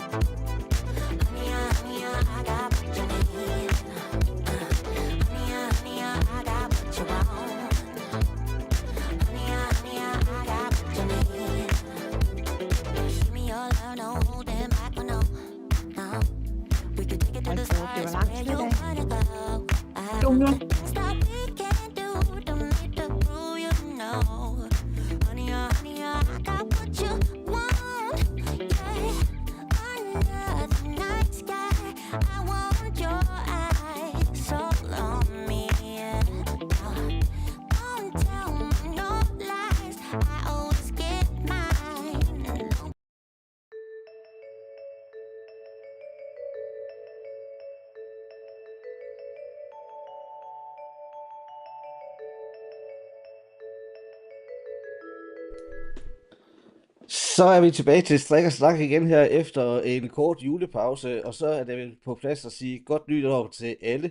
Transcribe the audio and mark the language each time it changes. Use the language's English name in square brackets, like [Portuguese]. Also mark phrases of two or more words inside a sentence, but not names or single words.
[English] Honey, I got what you need. Honey, I got what you want. Honey, I got what you need. Give me your love, no holding back, no. We could take it to [Danish] Hold [English] the [Danish] da op, det var [English] stars [Danish] lang [English] where [Danish] tid [English] you [Danish] i dag. [English] wanna go. Junior. The things that we can do, don't need to prove you know. Honey, I got what you want. Yeah, under the night sky, I want your eyes all on me. Don't tell me no lies, I always get mine. [Danish] Så er vi tilbage til Strik og Snak igen her efter en kort julepause, og så er det vel på plads at sige godt nytår til alle.